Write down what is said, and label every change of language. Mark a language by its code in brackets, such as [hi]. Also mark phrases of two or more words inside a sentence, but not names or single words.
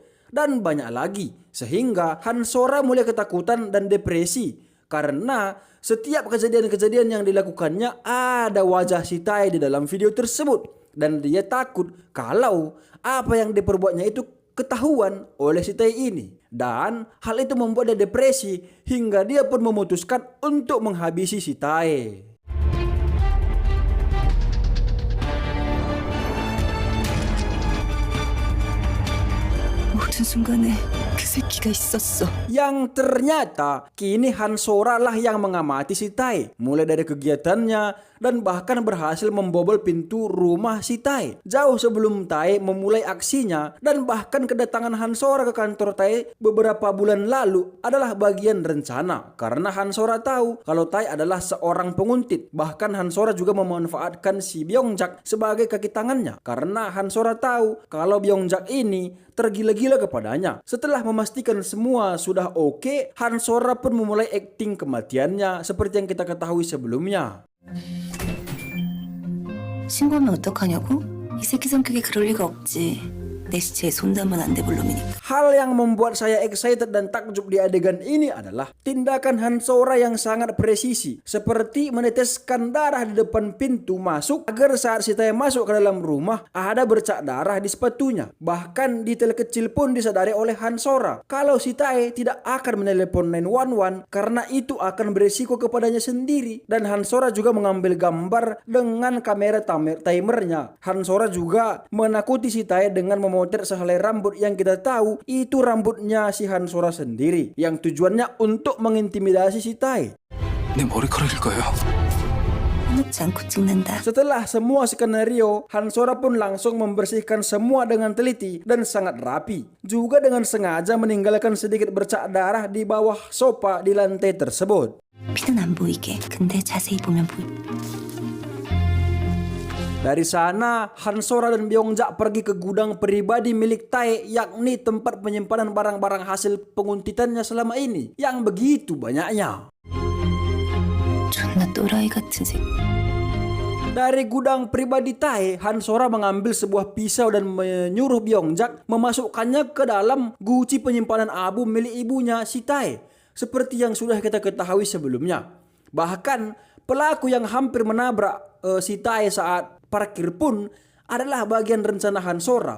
[id] Dan banyak lagi, sehingga Hansora mulai ketakutan dan depresi karena setiap kejadian-kejadian yang dilakukannya ada wajah si Tae di dalam video tersebut. Dan dia takut kalau apa yang diperbuatnya itu ketahuan oleh si Tae ini. Dan hal itu membuat dia depresi hingga dia pun memutuskan untuk menghabisi si Tae. [ko] 모든 순간에 그 새끼가 있었어. [id] Yang ternyata kini Hansora lah yang mengamati si Tae, mulai dari kegiatannya dan bahkan berhasil membobol pintu rumah si Tae jauh sebelum Tae memulai aksinya. Dan bahkan kedatangan Hansora ke kantor Tae beberapa bulan lalu adalah bagian rencana, karena Hansora tahu kalau Tae adalah seorang penguntit. Bahkan Hansora juga memanfaatkan si Byongjak sebagai kaki tangannya, karena Hansora tahu kalau Byongjak ini tergila-gila kepadanya. Setelah memastikan semua sudah oke, Hansora pun memulai akting kematiannya seperti yang kita ketahui sebelumnya. [ko] 신고하면 어떡하냐고? 이 새끼 성격이 그럴 리가 없지. 내 시체에 손대면 안 돼 볼 놈이니까. [id] Hal yang membuat saya excited dan takjub di adegan ini adalah tindakan Hansora yang sangat presisi, seperti meneteskan darah di depan pintu masuk agar saat si Tae masuk ke dalam rumah ada bercak darah di sepatunya. Bahkan detail kecil pun disadari oleh Hansora kalau si Tae tidak akan menelepon 911 karena itu akan beresiko kepadanya sendiri. Dan Hansora juga mengambil gambar dengan kamera timernya. Hansora juga menakuti si Tae dengan memotret sehelai rambut yang kita tahu itu rambutnya si Hansora sendiri yang tujuannya untuk mengintimidasi si Tae. [ko] 내 머리카락일 거예요. 아무렇지 않고 찍는다. [id] Setelah semua skenario, Hansora pun langsung membersihkan semua dengan teliti dan sangat rapi. Juga dengan sengaja meninggalkan sedikit bercak darah di bawah sofa di lantai tersebut. [ko] 피는 안 보이게. 근데 자세히 보면 [id] Dari sana, Hansora dan Byongjak pergi ke gudang pribadi milik Tae, yakni tempat penyimpanan barang-barang hasil penguntitannya selama ini, yang begitu banyaknya. [ko] 존나 또라이 같은 새끼. [id] Dari gudang pribadi Tae, Hansora mengambil sebuah pisau dan menyuruh Byongjak memasukkannya ke dalam guci penyimpanan abu milik ibunya si Tae, seperti yang sudah kita ketahui sebelumnya. Bahkan, pelaku yang hampir menabrak si Tae saat parkir pun adalah bagian rencana Hansora.